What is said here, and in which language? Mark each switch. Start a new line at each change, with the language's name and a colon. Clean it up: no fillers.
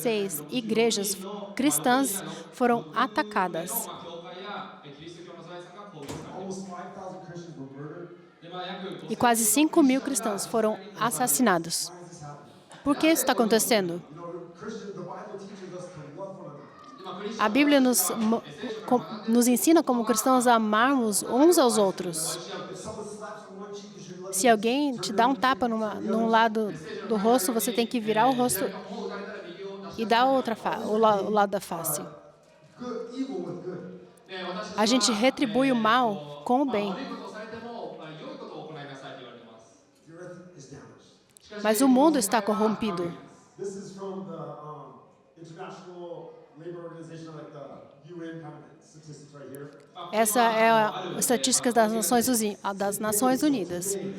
Portuguese: 14.766 igrejas cristãs foram atacadas.
Japanese: 教会やキリスト教の財産が攻撃されています。
English: Almost 5,000 Christians were murdered.
Japanese: で、約
Portuguese: E quase 5.000 cristãos foram assassinados.
English: Why is this happening?
Portuguese: Por que isso está acontecendo?
English: You know, the Bible teaches us to love one another.
Portuguese: A Bíblia nos ensina como cristãos a amarmos uns aos outros.
English: If someone slaps on one cheek, you should let
Portuguese: Se alguém te dá um tapa num lado do rosto, você tem que virar o rosto e dar o lado da face.
English: evil with good.
Portuguese: A gente retribui o mal com o bem.
Japanese: 悪いことをされても、良いことを行いなさいと言われています。
English: The earth is damaged.
Portuguese: Mas o mundo está corrompido.
English: This is from the International Labor Organization, like the UN kind of statistics right here.
Portuguese: Essa é a estatística das Nações Unidas.